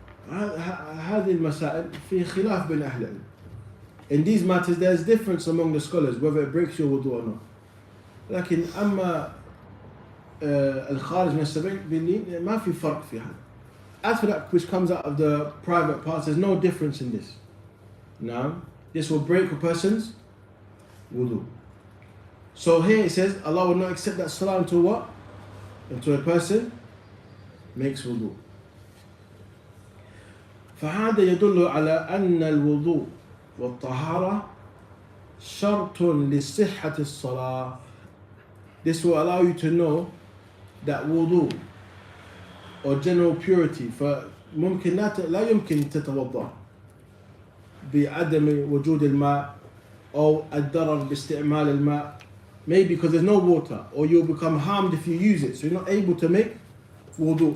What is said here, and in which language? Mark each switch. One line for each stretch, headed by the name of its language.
Arabic: هذه المسائل في خلاف بين أهل العلم.
English: In these matters there's difference among the scholars whether it breaks your wudu or not.
Arabic: لكن أما الخارج من السبيل ما في فرق في هذا.
English: As for that which comes out of the private parts, there's no difference in this. Now, this will break a person's wudu. So here it says Allah will not accept that salah until what? Until a person makes wudu.
Arabic: فهذا يدل على أن الوضوء والطهارة شرط لصحة الصلاة.
English: This will allow you to know that wudu or general purity فممكن لا يمكن تتوضأ بعدم وجود الماء أو الضرر باستعمال الماء, maybe because there's no water, or you'll become harmed if you use it, so you're not able to make wudu.